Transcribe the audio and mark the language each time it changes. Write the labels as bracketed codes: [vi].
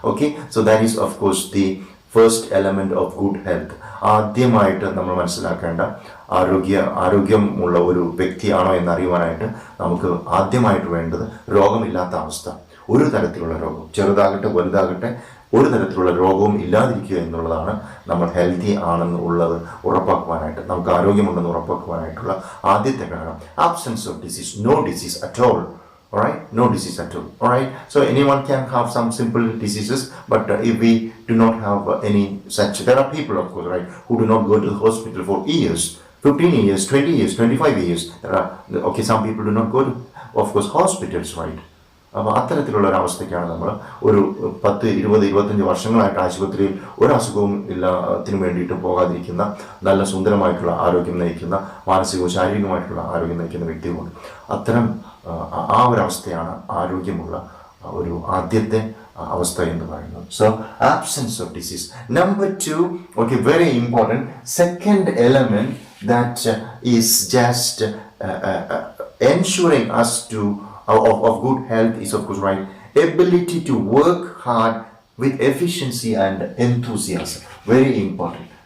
[en] Okay, so that is, of course, the first element of good health. [ml] ആദ്യമായിട്ട് നമ്മൾ മനസ്സിലാക്കേണ്ട ആരോഗ്യമുള്ള ഒരു വ്യക്തിയാണോ എന്നറിയുവാനായിട്ട് നമുക്ക് ആദ്യമായിട്ട് വേണ്ടത് രോഗമില്ലാത്ത അവസ്ഥ. ഒരു തരത്തിലുള്ള രോഗം, ചെറുതാകട്ടെ വലുതാകട്ടെ, ഒരു തരത്തിലുള്ള രോഗവും ഇല്ലാതിരിക്കുക എന്നുള്ളതാണ് നമ്മൾ ഹെൽത്തി ആണെന്ന് ഉള്ളത് ഉറപ്പാക്കുവാനായിട്ട്, നമുക്ക് ആരോഗ്യമുണ്ടെന്ന് ഉറപ്പാക്കുവാനായിട്ടുള്ള ആദ്യത്തെ ഘടകം. [en] Absence of disease, no disease at all. Alright, no disease at all. Alright, so anyone can have some simple diseases, but if we do not have any such, there are people, of course, right, who do not go to the hospital for years, 15 years, 20 years, 25 years. There are, okay, some people do not go to, of course, hospitals, right? [ml] അപ്പോൾ അത്തരത്തിലുള്ള ഒരവസ്ഥയ്ക്കാണ് നമ്മൾ ഒരു 10-20-25 വർഷങ്ങളായിട്ട് ആശുപത്രിയിൽ ഒരു അസുഖവും ഇല്ലാത്തിന് വേണ്ടിയിട്ട് പോകാതിരിക്കുന്ന, നല്ല സുന്ദരമായിട്ടുള്ള ആരോഗ്യം നയിക്കുന്ന, മാനസികവും ശാരീരികമായിട്ടുള്ള ആരോഗ്യം നയിക്കുന്ന വ്യക്തികളുണ്ട്. അത്തരം ആ ഒരവസ്ഥയാണ് ആരോഗ്യമുള്ള ഒരു ആദ്യത്തെ അവസ്ഥ എന്ന് പറയുന്നത്. [en] So absence of disease. Number 2, okay, very important, second element that is just ensuring us to of good health is, of course, right, ability to work hard with efficiency and enthusiasm. Very important.